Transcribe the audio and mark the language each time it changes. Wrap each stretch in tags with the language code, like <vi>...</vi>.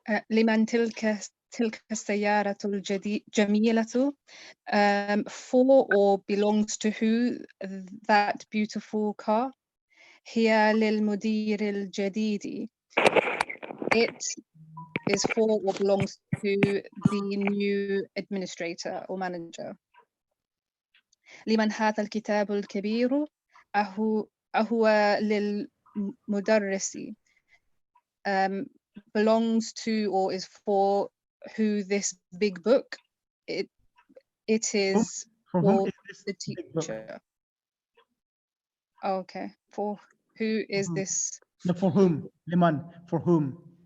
<ar>لمن تلك السيارة الجميلة?</ar> <en>For or belongs to who that beautiful car?</en> <ar>هي للمدير الجديد.</ar> <en>It is for or belongs to the new administrator or manager.</en> <ar>لمن هذا الكتاب الكبير؟ أهو للمدرس.</ar> <en>Belongs to or is for who this big book? It is for the teacher. Okay. For who is this? No, for whom? Liman, for whom?</en>